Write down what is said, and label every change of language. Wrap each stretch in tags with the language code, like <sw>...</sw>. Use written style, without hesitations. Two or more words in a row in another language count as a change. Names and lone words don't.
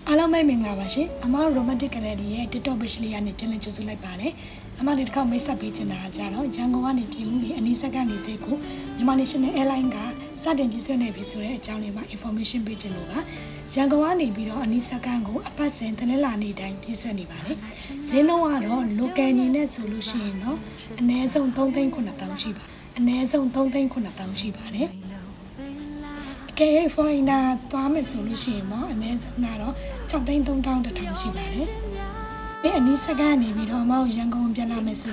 <my>အားလုံးပဲမင်္ဂလာပါရှင်အမတို့ romantic gallery ရဲ့ TikTok page လေးကနေပြန်လည်ကြိုဆိုလိုက်ပါတယ်အမဒီတစ်ခါမိတ်ဆက်ပေးချင်တာကြတော့ရန်ကုန်ကနေပြည်ဦးနေအနီးဆက်ကနေစိတ်ကိုမြန်မာ National Airline ကစတင်ပြည့်စွက်နေပြီဆိုတဲ့အကြောင်းလေးမှာ information ပေးချင်လို့ပါရန်ကုန်ကနေပြီးတော့အနီးဆက်ကန်ကိုအပတ်စဉ်တနင်္လာနေ့တိုင်းပြည့် စွက်နေပါတယ်ဈေးနှုန်းကတော့ local အနေနဲ့ဆိုလို့ရှိရင်တော့အနည်းဆုံး3,900,000ရှိပါအနည်းဆုံး3,900,000ရှိပါတယ်ကဲ foreigner သွားမယ်ဆိုလို့ရှိရင်တော့အနည်းဆုံးကတော့6,300,000ရှိပါတယ်။ဒီအနည်းစကန်နေပြီးတော့အမောက်ရန်ကုန်ပြန်လာမယ်ဆို</my>